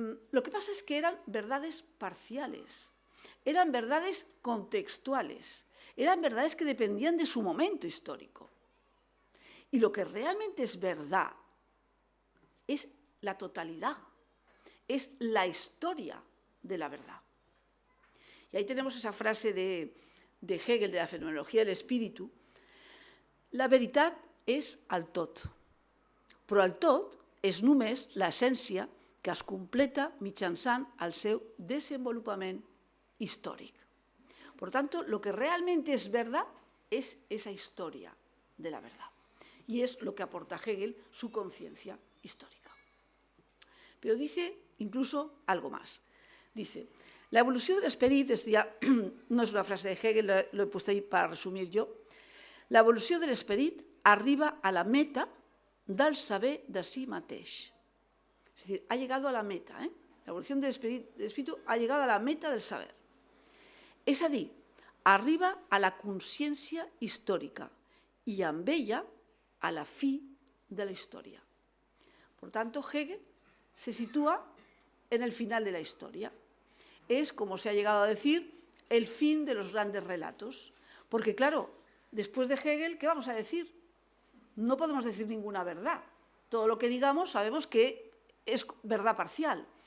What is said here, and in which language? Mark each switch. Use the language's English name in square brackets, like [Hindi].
[Spanish] Lo que pasa es que eran verdades parciales, eran verdades contextuales, eran verdades que dependían de su momento histórico. Y lo que realmente es verdad es la totalidad, es la historia de la verdad. Y ahí tenemos esa frase de Hegel, de la fenomenología del espíritu: [Catalan] la veritat és el tot, però el tot és només l'essència que es completa mitjançant el seu desenvolupament histórico. [Spanish] Por tanto, lo que realmente es verdad es esa historia de la verdad. Y es lo que aporta Hegel, su conciencia histórica. Pero dice incluso algo más. [Catalan] Dice, la evolució de l'esperit, [Spanish] esto ya no es una frase de Hegel, lo he puesto ahí para resumir yo, [Catalan] la evolució de l'esperit arriba a la meta del saber de si mateix. [Spanish] Es decir, ha llegado a la meta, la evolución del espíritu ha llegado a la meta del saber. [Catalan] És a dir, arriba a la consciència històrica i amb ella a la fi de la historia. [Spanish] Por tanto, Hegel se sitúa en el final de la historia. Es, como se ha llegado a decir, el fin de los grandes relatos. Porque, claro, después de Hegel, ¿qué vamos a decir? No podemos decir ninguna verdad. Todo lo que digamos sabemos que es verdad parcial.